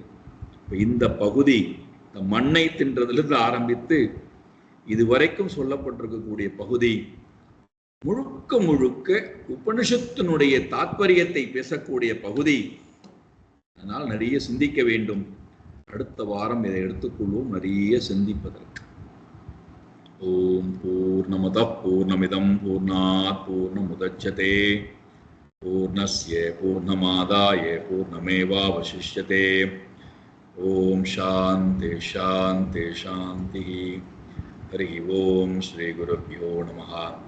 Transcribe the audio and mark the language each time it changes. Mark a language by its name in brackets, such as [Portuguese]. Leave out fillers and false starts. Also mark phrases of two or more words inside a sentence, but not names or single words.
[Tamil] இந்த பகுதி இந்த மண்ணை தின்றதிலிருந்து ஆரம்பித்து இதுவரைக்கும் சொல்லப்பட்டிருக்கக்கூடிய பகுதி முழுக்க முழுக்க உபனிஷத்தினுடைய தாத்பரியத்தை பேசக்கூடிய பகுதி. அதனால் நிறைய சிந்திக்க வேண்டும். அடுத்த வாரம் இதை எடுத்துக்கொள்வோம் நிறைய சிந்திப்பதற்கு. [Sanskrit] ॐ पूर्णमदः पूर्णमिदं पूर्णात् पूर्णमुदच्यते पूर्णस्य पूर्णमादाय पूर्णमेवावशिष्यते. ॐ शान्ति शान्ति शान्ति. हरि ॐ श्री गुरुभ्यो नमः.